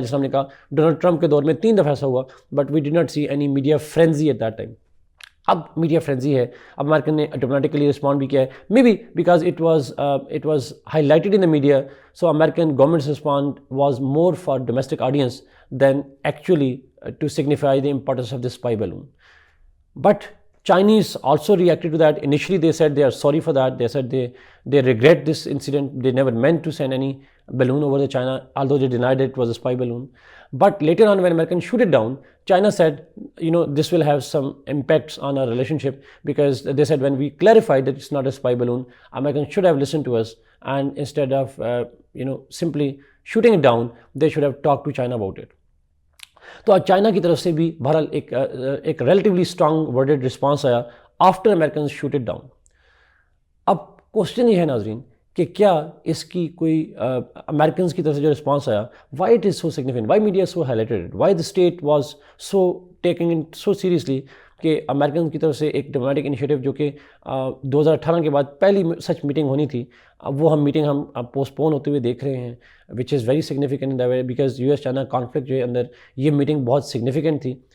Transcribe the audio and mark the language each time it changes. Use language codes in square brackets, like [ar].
[ur] جیسے ہم نے کہا ڈونلڈ ٹرمپ کے دور میں 3 دفعہ ایسا ہوا [en] But we did not see any media frenzy at that time. [ur] اب میڈیا فرینزی ہے, اب امریکن نے ڈپلومیٹکلی رسپونڈ بھی کیا ہے, [en] Maybe because it was highlighted in the media, so American governments respond was more for domestic audience than actually to signify the importance of this spy balloon. But Chinese also reacted to that. Initially they said they are sorry for that. They said they regret this incident. They never meant to send any balloon over the China, although they denied it was a spy balloon. But later on when Americans shoot it down, China said, this will have some impacts on our relationship, because they said when we clarified that it's not a spy balloon, Americans should have listened to us, and instead of simply shooting it down, they should have talked to China about it. [ur] تو آج China کی طرف سے بھی بہرحال ایک relatively strong worded response آیا [en] After Americans shoot it down. [ur] اب کوشچن یہ ہے ناظرین کہ کیا اس کی کوئی امریکنز کی طرف سے جو رسپانس آیا, [en] why it is so significant, why media so highlighted, why the state was so taking it so seriously, [ur] کہ امریکن کی طرف سے ایک ڈپلومیٹک انیشیٹو جو کہ 2018 کے بعد پہلی سچ میٹنگ ہونی تھی, وہ میٹنگ ہم پوسٹ پون ہوتے ہوئے دیکھ رہے ہیں, [en] which is very significant in the way, [ur] because U S China conflict جو ہے اندر یہ میٹنگ بہت سگنیفیکنٹ تھی.